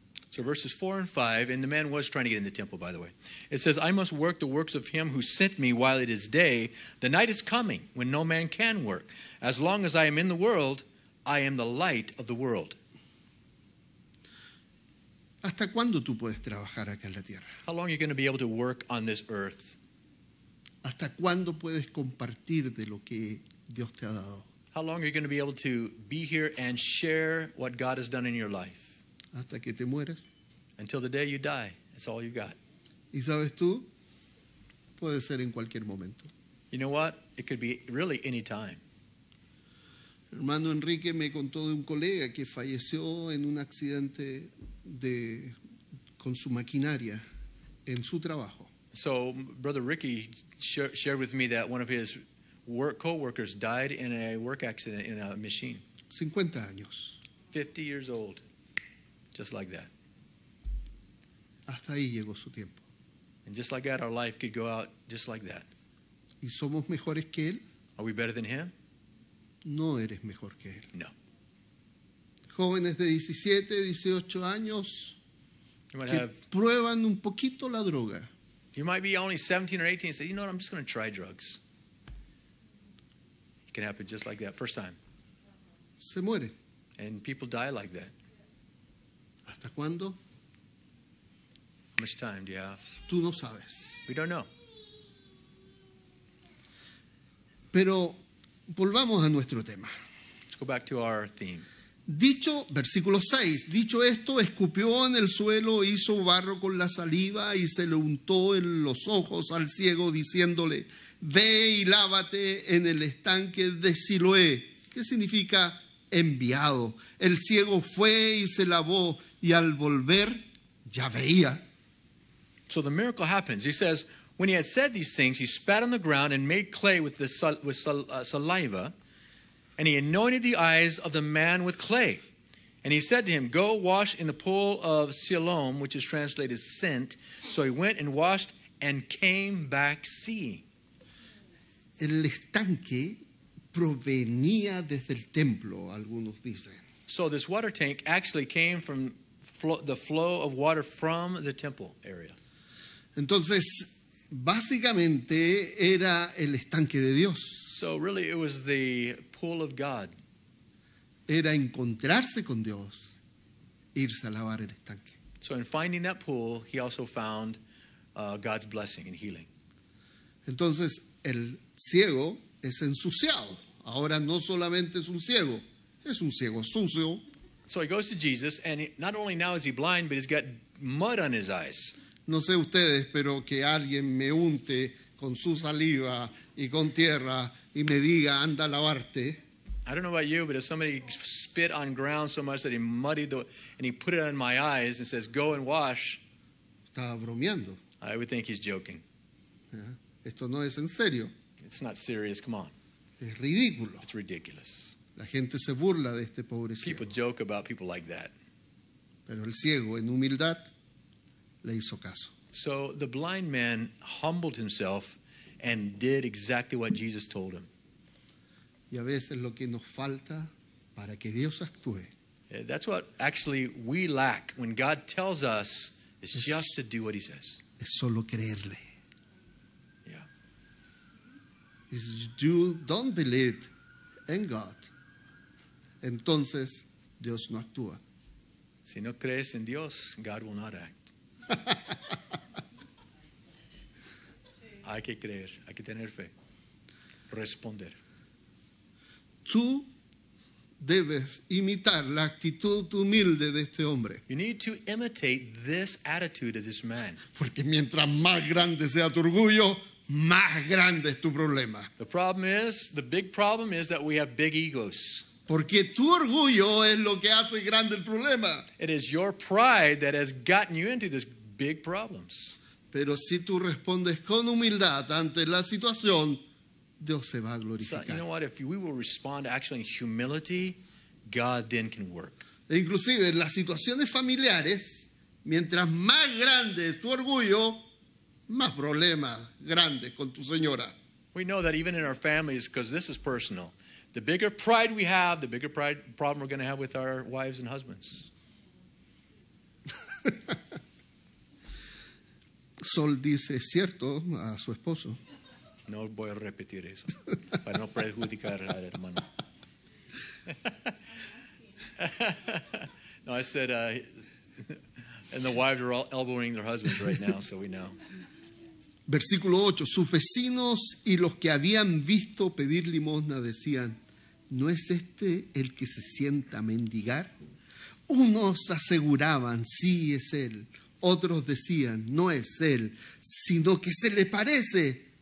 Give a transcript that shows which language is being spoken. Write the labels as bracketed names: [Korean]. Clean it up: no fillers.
[English] So verses 4 and 5, and the man was trying to get in the temple, by the way. It says, I must work the works of him who sent me while it is day. The night is coming when no man can work. As long as I am in the world, I am the light of the world. [Spanish] ¿Hasta cuándo tú puedes trabajar acá en la tierra? [English] How long are you going to be able to work on this earth? [Spanish] ¿Hasta cuándo puedes compartir de lo que Dios te ha dado? [English] How long are you going to be able to be here and share what God has done in your life? [Spanish] ¿Hasta que te mueras? [English] Until the day you die. That's all you got. [Spanish] Y sabes tú, puede ser en cualquier momento. [English] You know what? It could be really any time. [Spanish] Hermano Enrique me contó de un colega que falleció en un accidente con su maquinaria en su trabajo. [English] So Brother Ricky shared with me that one of his co-workers died in a work accident in a machine. [Spanish] 50 años. [English] 50 years old. Just like that. [Spanish] Hasta ahí llegó su tiempo. [English] And just like that, our life could go out just like that. [Spanish] ¿Y somos mejores que él? [English] Are we better than him? [Spanish] No eres mejor que él. No. Jóvenes de 17, 18 años [English] You might [Spanish] que [English] have. [Spanish] prueban un poquito la droga. [English] You might be only 17 or 18 and say, you know what, I'm just going to try drugs. It can happen just like that, first time. [Spanish] Se mueren. [English] And people die like that. [Spanish] ¿Hasta cuándo? [English] How much time do you have? [Spanish] Tú no sabes. [English] We don't know. [Spanish] Pero volvamos a nuestro tema. [English] Let's go back to our theme. [Spanish] Dicho, versículo 6, dicho esto, escupió en el suelo, hizo barro con la saliva y se le untó en los ojos al ciego diciéndole, ve y lávate en el estanque de Siloé. ¿Qué significa enviado? El ciego fue y se lavó y al volver ya veía. [English] So the miracle happens. He says, when he had said these things, he spat on the ground and made clay with saliva, and he anointed the eyes of the man with clay. And he said to him, go wash in the pool of Siloam, which is translated sent. So he went and washed and came back seeing. [Spanish] El estanque provenía desde el templo, algunos dicen. [English] So this water tank actually came from the flow of water from the temple area. [Spanish] Entonces, básicamente era el estanque de Dios. [English] So really it was the pool of God. [Spanish] era encontrarse con Dios, irse a lavar el estanque. So in finding that pool, he also found God's blessing and healing. Entonces el ciego es ensuciado. Ahora no solamente es un ciego sucio. [English] So he goes to Jesus, and not only now is he blind, but he's got mud on his eyes. [Spanish] No sé ustedes, pero que alguien me unte con su saliva y con tierra y me diga, anda a lavarte. [English] I don't know about you, but if somebody spit on ground so much that he muddied and he put it on my eyes and says, go and wash, [Spanish] Estaba bromeando. [English] I would think he's joking. [Spanish] Esto no es en serio, [English] It's not serious. Come on. [Spanish] es ridículo. [English] It's ridiculous. [Spanish] La gente se burla de este pobre ciego. [English] People joke about people like that. [Spanish] Pero el ciego, en humildad, le hizo caso. [English] So the blind man humbled himself and did exactly what Jesus told him. [Spanish] Y a veces lo que nos falta para que Dios actúe [English] That's what actually we lack when God tells us is just to do what he says. [Spanish] es solo creerle. [English] Yeah. If you don't believe in God, [Spanish] entonces Dios no actúa. Si no crees en Dios, [English] God will not act. [Spanish] Hay que creer, hay que tener fe. Responder. Tú debes imitar la actitud humilde de este hombre. [English] You need to imitate this attitude of this man. [Spanish] Porque mientras más grande sea tu orgullo, más grande es tu problema. [English] The big problem is that we have big egos. [Spanish] Porque tu orgullo es lo que hace grande el problema. [English] It is your pride that has gotten you into these big problems. [Spanish] Pero si tú respondes con humildad ante la situación, Dios se va a [English] So, [Spanish] glorificar. [English] you know what? If we will respond actually in humility, God then can work. [Spanish] E inclusive en las situaciones familiares, mientras más grande es tu orgullo, más problemas grandes con tu señora. [English] We know that even in our families, because this is personal, the bigger pride we have, the bigger problem we're going to have with our wives and husbands. [Spanish] Sol dice, es cierto, a su esposo. No voy a repetir eso para no perjudicar al hermano. [English] No, I said, and the wives are all elbowing their husbands right now, so we know. [Spanish] Versículo 8, sus vecinos y los que habían visto pedir limosna decían, ¿no es este el que se sienta a mendigar? Unos aseguraban, sí es él. Otros decían, no es él, sino que se le parece.